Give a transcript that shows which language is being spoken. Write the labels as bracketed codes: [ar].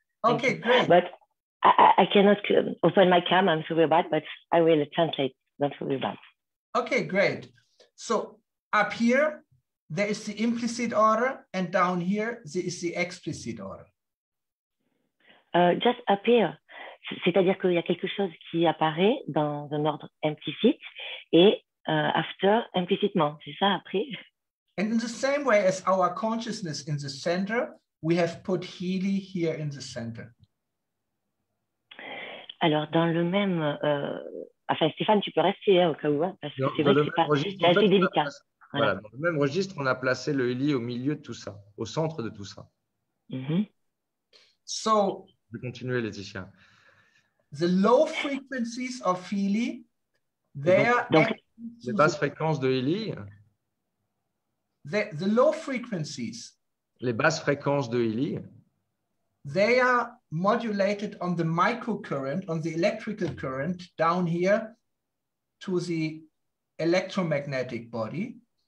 [en] Okay, great. But I cannot open my cam, I'm sorry about, but I will translate, don't worry about. Okay, great. So up here, there is the implicit order, and down here, there is the explicit order. Just appear. [fr] C'est-à-dire qu'il y a quelque chose qui apparaît dans un ordre implicite et after implicitement. C'est ça après? [en] And in the same way as our consciousness in the center, we have put Healy here in the center. [fr] Alors, dans le même... enfin, Stéphane, tu peux rester au cas où, hein, parce que c'est vrai que c'est assez délicat. Voilà, dans le même registre, on a placé le Healy au milieu de tout ça, au centre de tout ça. [en] So, [fr] je vais continuer, Laetitia. [en] The low frequencies of Healy, they are [fr] les basses fréquences de Healy. [en] The low frequencies. [fr] Les basses fréquences de Healy. [en] They are modulated on the microcurrent, on the electrical current down here to the electromagnetic body.